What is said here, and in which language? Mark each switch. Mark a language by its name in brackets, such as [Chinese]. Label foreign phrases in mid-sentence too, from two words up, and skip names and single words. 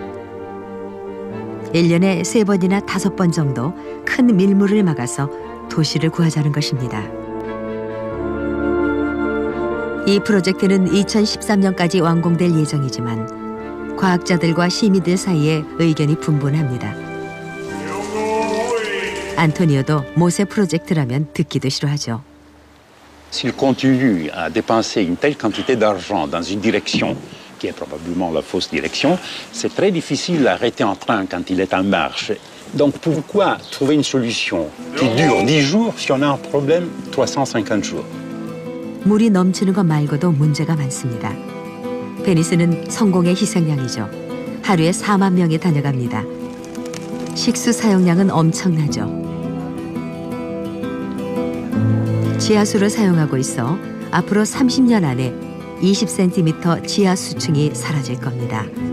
[Korean] 1년에 3번이나 5번 정도 큰 밀물을 막아서 도시를 구하자는 것입니다. 이 프로젝트는 2013년까지 완공될 예정이지만 과학자들과 시민들 사이에 의견이 분분합니다. 안토니오도 모세 프로젝트라면 듣기도 싫어하죠. [French] S'il continue à dépenser une telle quantité d'argent dans une direction qui est probablement la fausse direction, c'est très difficile à arrêter un train quand il est en marche. Donc pourquoi trouver une solution qui dure 10 jours si on a un problème 350 jours? [Korean] 물이 넘치는 것 말고도 문제가 많습니다. 베니스는 성공의 희생양이죠. 하루에 4만 명이 다녀갑니다. 식수 사용량은 엄청나죠. 지하수를 사용하고 있어 앞으로 30년 안에 20cm 지하 수층이 사라질 겁니다.